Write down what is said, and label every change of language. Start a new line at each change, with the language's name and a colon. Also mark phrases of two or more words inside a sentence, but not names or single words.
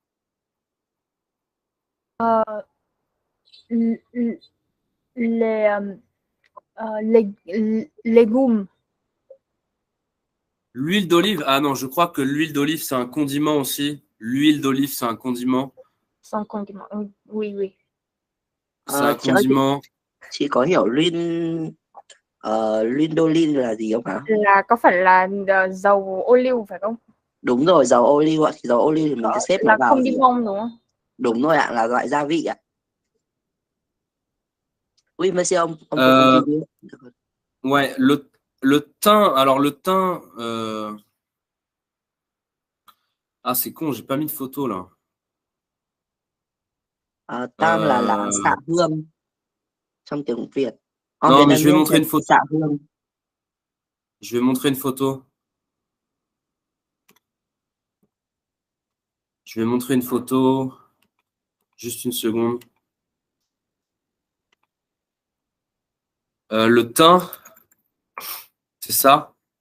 French: Les légumes. L'huile d'olive, ah non, je crois que l'huile d'olive, c'est un condiment aussi. L'huile d'olive, c'est un condiment. C'est un condiment. Oui. C'est un condiment.
Vietnamese: Chị có hiểu lindolin là gì không hả? Là có phải là dầu ô liu phải không? Đúng rồi, dầu ô liu ạ. Thì dầu ô liu thì mình sẽ xếp nó vào gì? Condiment đúng không? Đúng rồi ạ, là loại gia vị ạ.
French: Oui, monsieur, on peut continuer. Ouais, le thym. Alors, le thym. Ah, c'est con, j'ai pas mis de photo là.
Vietnamese: Tam là lá xạ hương trong tiếng Việt.
French: Non, mais je vais montrer une photo.
Vietnamese: Xạ hương.
French: Je vais montrer une photo. Juste une seconde. Le thym, c'est ça.